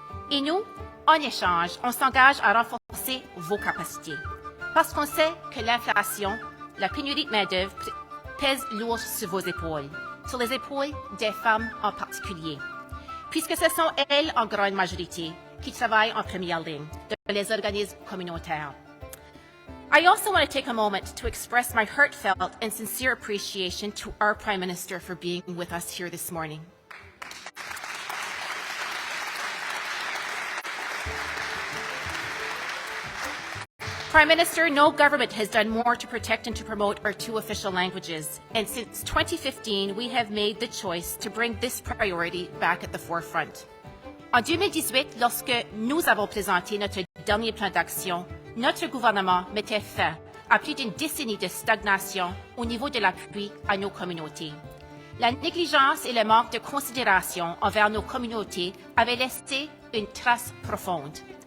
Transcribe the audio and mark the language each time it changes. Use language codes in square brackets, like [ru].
[fr] Et nous, en échange, on s'engage à renforcer vos capacités. Parce qu'on sait que l'inflation, la pénurie de main-d'œuvre pèse lourd sur vos épaules, sur les épaules des femmes en particulier, puisque ce sont elles en grande majorité qui travaillent en première ligne dans les organismes communautaires. [en] I also want to take a moment to express my heartfelt and sincere appreciation to our Prime Minister for being with us here this morning. Prime Minister, no government has done more to protect and to promote our two official languages. And since 2015, we have made the choice to bring this priority back at the forefront. [fr] En 2018, lorsque nous avons présenté notre dernier plan d'action, notre gouvernement mettait fin à plus d'une décennie de stagnation au niveau de l'appui à nos communautés. La négligence et le manque de considération envers nos communautés avaient laissé une trace profonde.